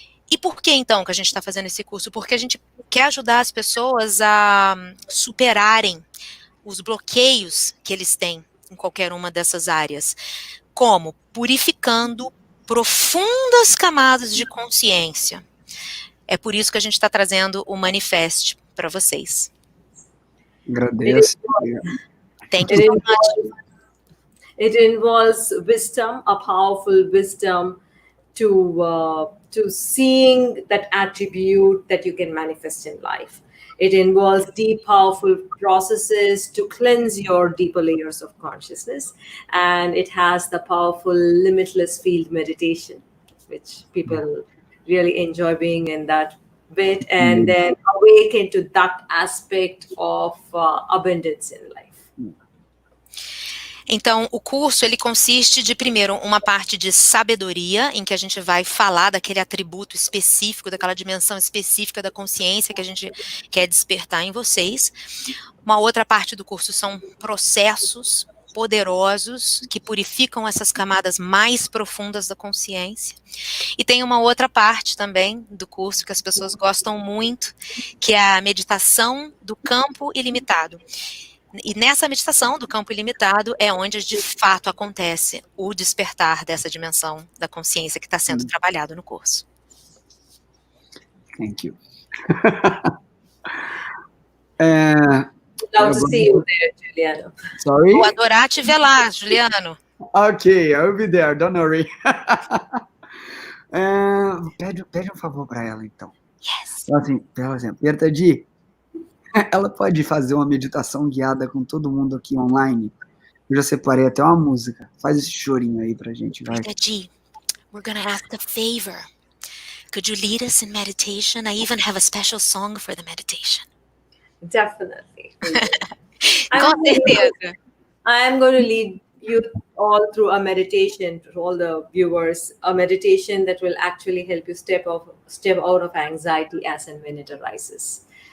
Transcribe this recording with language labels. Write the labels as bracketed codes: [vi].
[pt] E por que então que a gente está fazendo esse curso? Porque a gente quer ajudar as pessoas a superarem os bloqueios que eles têm em qualquer uma dessas áreas. Como? Purificando profundas camadas de consciência. É por isso que a gente está trazendo o Manifest para vocês. Agradeço. [en] Thank you so much. It involves wisdom, a powerful wisdom to seeing that attribute that you can manifest in life. It involves deep, powerful processes to cleanse your deeper layers of consciousness. And it has the powerful limitless field meditation, which people really enjoy being in that bit, and then awaken to that aspect of abundance in life. [pt] Então, o curso, ele consiste de, primeiro, uma parte de sabedoria, em que a gente vai falar daquele atributo específico, daquela dimensão específica da consciência que a gente quer despertar em vocês. Uma outra parte do curso são processos poderosos que purificam essas camadas mais profundas da consciência. E tem uma outra parte também do curso que as pessoas gostam muito, que é a meditação do campo ilimitado. E nessa meditação do campo ilimitado é onde de fato acontece o despertar dessa dimensão da consciência que está sendo trabalhado no curso. [en] Thank you. Love to see you there, Juliano. Sorry? [pt] Vou adorar te ver lá, Juliano. [en] Ok, I'll be there, don't worry. [pt] Pede um favor para ela, então. [en] Yes. [pt] Então, assim, por exemplo, Preethaji, ela pode fazer uma meditação guiada com todo mundo aqui online? Eu já separei até uma música. Faz esse chorinho aí pra gente, vai. [en] Preethaji, we're going to ask a favor. Could you lead us in meditation? I even have a special song for the meditation. Definitely. [pt] Com certeza. [en] I am going to lead you all through a meditation, to all the viewers, a meditation that will actually help you step out of anxiety as and when it arises.